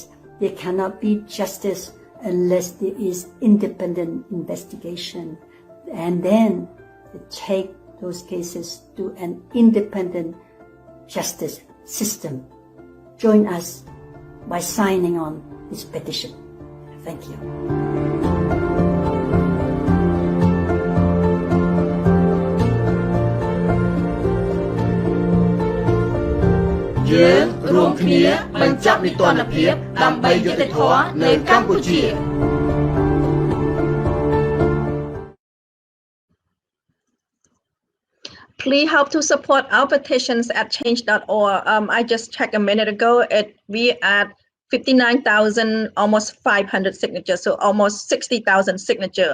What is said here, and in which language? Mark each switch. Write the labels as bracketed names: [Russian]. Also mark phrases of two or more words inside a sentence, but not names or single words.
[English] There cannot be justice unless there is independent investigation. And then take those cases to an independent justice system. Join us by signing on this petition. Thank you. [Khmer] យើងរួមគ្នាបញ្ចប់នីតិរដ្ឋភាពដើម្បីយុត្តិធម៌នៅកម្ពុជា [English] Please help to support our petitions at change.org. I just checked a minute ago. We at 59,000, almost 500 signatures, so almost 60,000 signatures.